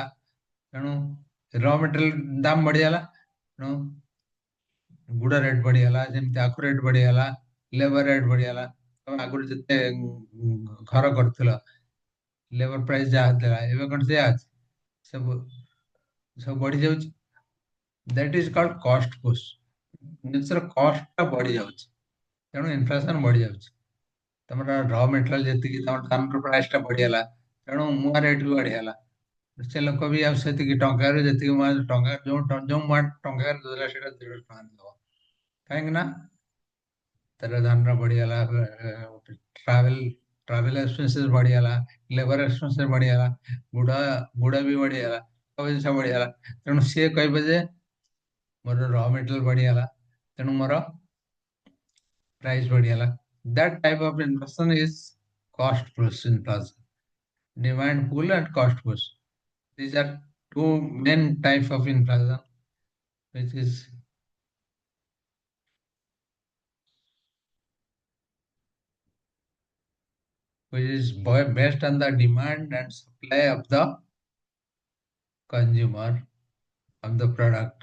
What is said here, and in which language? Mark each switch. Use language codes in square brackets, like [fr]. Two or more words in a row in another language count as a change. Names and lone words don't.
[or] ତେଣୁ [en] raw material [or] ଦାମ ବଢିଗଲା ତେଣୁ ଗୁଡ ରେଟ୍ ବଢିଗଲା ଯେମିତି ଆଖୁ ରେଟ୍ ବଢିଗଲା [en] labour rate [or] ବଢିଗଲା ତମେ ଆଗରୁ ଯେତେ ଘର କରୁଥିଲ [en] labour price [or] ଯାହା ଥିଲା ଏବେ କଣ ସେୟା ଅଛି ସବୁ ସବୁ ବଢି ଯାଉଛି [en] that is called cost push [or] ଜିନିଷର କଷ୍ଟ ଟା ବଢି ଯାଉଛି ତେଣୁ ଇନଫ୍ଲେସନ ବଢି ଯାଉଛି ତମର [en] raw material [or] ଯେତିକି ତମର ଧାନର ପ୍ରାଇସ୍ ଟା ବଢିଗଲା ତେଣୁ ମୁଆଁ ରେଟ୍ ବି ବଢିଗଲା ସେ ଲୋକ ବି ଆଉ ସେତିକି ଟଙ୍କାରେ ଯେତିକି ମୁଆଁ ଟଙ୍କା ଯୋଉ ମୁଆଁ ଟଙ୍କାରେ ଦଉଥିଲା ସେଇଟା 1.5 ଟଙ୍କା ଦବ କାହିଁକି ନା ତାର ଧାନର ବଢିଗଲା [en] travel travel expenses [or] ବଢିଗଲା [en] labour expenses [or] ବଢିଗଲା ଗୁଡ ଗୁଡ ବି ବଢିଗଲା ସବୁ ଜିନିଷ ବଢିଗଲା ତେଣୁ ସିଏ କହିବେ ଯେ ମୋର [en] raw material [or] ବଢିଗଲା ତେଣୁ ମୋର ପ୍ରାଇସ୍ ବଢିଗଲା [en] That type of inflation is cost push inflation. Demand pull and cost push. These are two main types of inflation, which is based on the demand and supply of the consumer of the product.